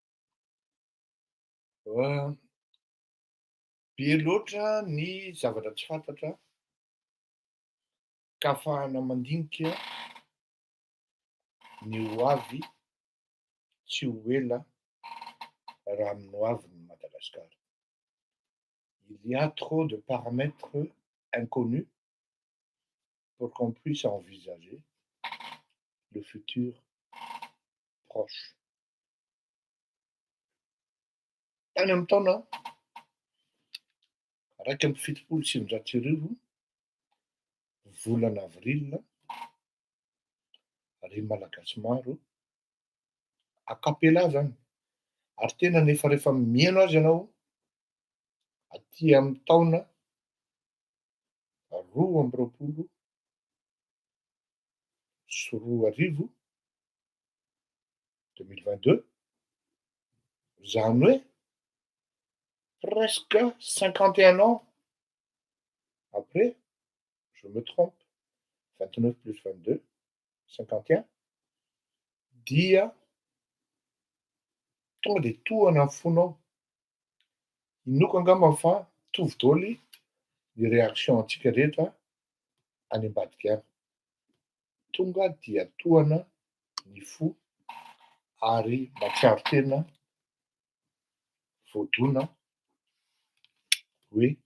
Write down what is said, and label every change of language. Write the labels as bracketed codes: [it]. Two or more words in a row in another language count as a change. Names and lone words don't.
[mg] Be loatra ny zavatra tsy fantatra ka ahafahana mandinika ny ho avy tsy ho ela raha amin'ny ho avin'ny Madagasikara. [fr] Il y a trop de paramètres inconnus pour qu'on puisse envisager le futur proche. [mg] Tany amin'ny taona raika amby fitopolo sy sivinjato sy arivo volana avrila ry malagasy maro akapela zany ary tena nefa rehefa mihaino azy ianao aty amin'ny taona [fr] 2022 [mg] zany hoe [fr] presque 51 ans après, je me trompe, 29 plus 22, 51, [mg] dia tonga de tohana ny fonao. Inoako angamba fa tovy daholo ny réaction antsika rehetra any ambadika any. Tonga dia tohana ny fo ary matsiaro tena voadona hoe